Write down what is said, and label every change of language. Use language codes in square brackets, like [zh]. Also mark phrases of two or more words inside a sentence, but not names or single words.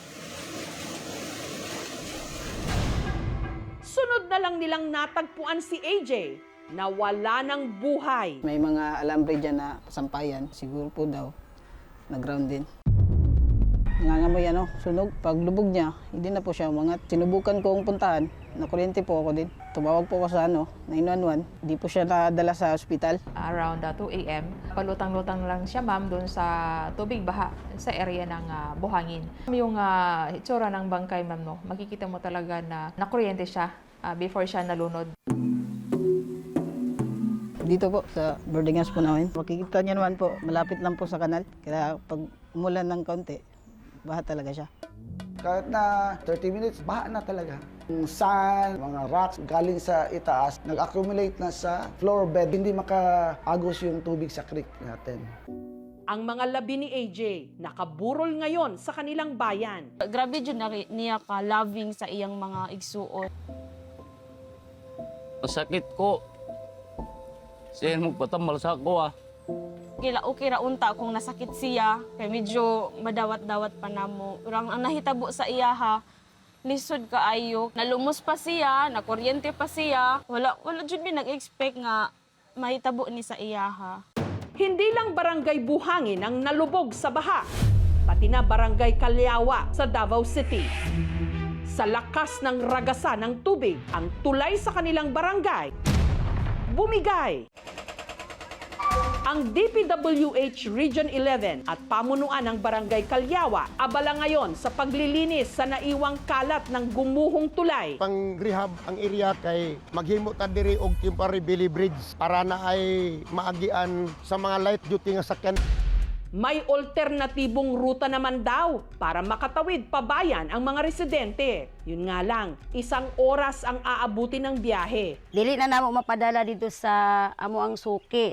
[tl] Sunod na lang nilang natagpuan si AJ na wala ng buhay. May mga alambre dyan na sampayan. Siguro po daw, nag-ground din. Nangangamoy sunog. Pag lubog niya, hindi na po siya umangat. Sinubukan kong puntahan, nakuryente po ako din. Tumawag po ako sa 911, hindi po siya nadala sa ospital. Around 2 a.m., palutang-lutang lang siya ma'am doon sa tubig baha sa area ng Buhangin. Yung itsura ng bangkay ma'am, no, makikita mo talaga na nakuryente siya before siya nalunod. Dito po sa [en] boarding house [tl] po namin. Makikita niyo naman po, malapit lang po sa kanal. Kaya pag umulan ng kaunti, baha talaga siya. Kahit na 30 minutes, baha na talaga. Yung sand, mga rocks galing sa itaas, nag-accumulate na sa [en] floor bed. [tl] Hindi makaagos yung tubig sa creek natin. Ang mga labi ni AJ nakaburol ngayon sa kanilang bayan. [ceb] Grabe dyan niya ka-loving sa iyang mga igsuon. Sakit ko. Siya magpatambal sa ako Okay ra unta kung nasakit siya, kay medyo madawat-dawat pa namo. Urang ang nahitabo sa iya ha, lisod kaayo. Nalumos pa siya, nakuryente pa siya. Wala jud mi nag-expect nga mahitabo ni sa iya ha. [tl] Hindi lang barangay Buhangin ang nalubog sa baha, pati na barangay Calyawa sa Davao City. Sa lakas ng ragasa ng tubig, ang tulay sa kanilang barangay bumigay. Ang DPWH Region 11 at pamunuan ng Barangay Calyawa abala ngayon sa paglilinis sa naiwang kalat ng gumuhong tulay. [ceb] Pang-rehab ang area kay maghimo ta diri og temporary Billy Bridge para na ay maagian sa mga [en] light duty [ceb] nga sakyan. [tl] May alternatibong ruta naman daw para makatawid pabayan ang mga residente. Yun nga lang, 1 oras ang aabuti ng biyahe. [ceb] Dili na namo mapadala dito sa amo ang suki.